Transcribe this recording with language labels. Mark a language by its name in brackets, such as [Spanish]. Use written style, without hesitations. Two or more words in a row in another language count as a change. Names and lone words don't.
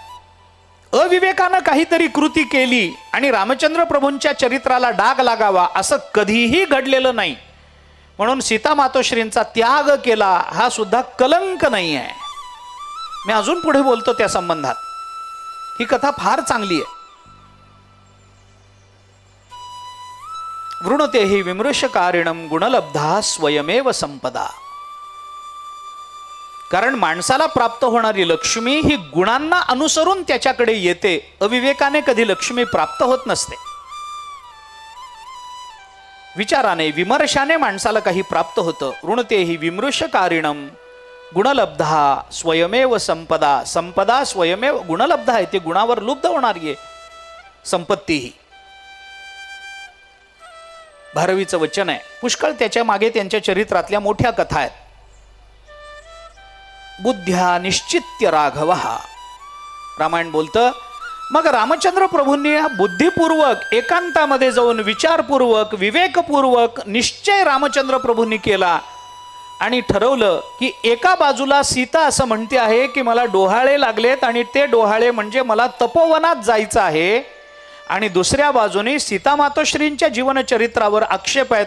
[Marathi] अविवेकानं काहीतरी कृती केली आणि रामचंद्र प्रभूंच्या चरित्राला डाग लागावा असं कधीही घडलेलं नाही. म्हणून सीता मातोश्रींचा त्याग केला हा सुद्धा कलंक नाही आहे. मी अजून पुढे बोलतो त्या संबंधात. ही कथा फार चांगली आहे. [Sanskrit] वृणते हि विमृशकारिणम गुणलब्धा स्वयमेव संपदा. [Marathi] कारण माणसाला प्राप्त होणारी लक्ष्मी ही गुणांना अनुसरून त्याच्याकडे येते. अविवेकाने कधी लक्ष्मी प्राप्त होत नसते. विचाराने, विमर्शाने माणसाला काही प्राप्त होतं. [Sanskrit] ऋणते हि विमृशकारिणम गुणलब्धा स्वयमेव संपदा. संपदा स्वयमेव गुणलब्धा [Marathi] आहे, ते गुणावर लुब्ध होणारी आहे संपत्ती ही. भारवीचं वचन आहे. पुष्कळ त्याच्या मागे त्यांच्या चरित्रातल्या मोठ्या कथा आहेत. [Sanskrit] बुद्ध्या निश्चित्य राघव. [Marathi] रामायण बोलतं, मग रामचंद्र प्रभूंनी बुद्धिपूर्वक एकांतामध्ये जाऊन विचारपूर्वक विवेकपूर्वक निश्चय रामचंद्र प्रभूंनी केला आणि ठरवलं की एका बाजूला सीता असं म्हणते आहे की मला डोहाळे लागलेत आणि ते डोहाळे म्हणजे मला तपोवनात जायचं आहे, आणि दुसऱ्या बाजूने सीता मातोश्रींच्या जीवनचरित्रावर आक्षेप आहेत.